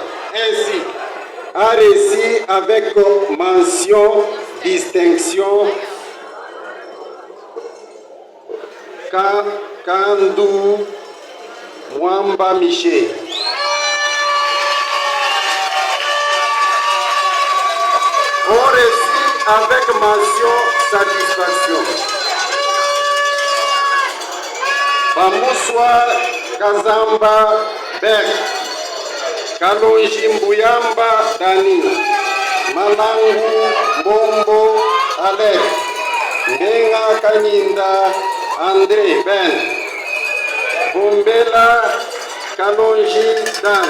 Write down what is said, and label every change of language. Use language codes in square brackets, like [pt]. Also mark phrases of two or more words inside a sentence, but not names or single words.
[fr] Ainsi, a reçu avec mention distinction Kandu Mwamba Miché. On reçut avec mention satisfaction Bamuswa Kazamba Bek, Kalonji Mbuyamba Dani, Malangu Mbombo Alec, Ngenga Kanyinda André Ben, Bombela Kalonji Dan,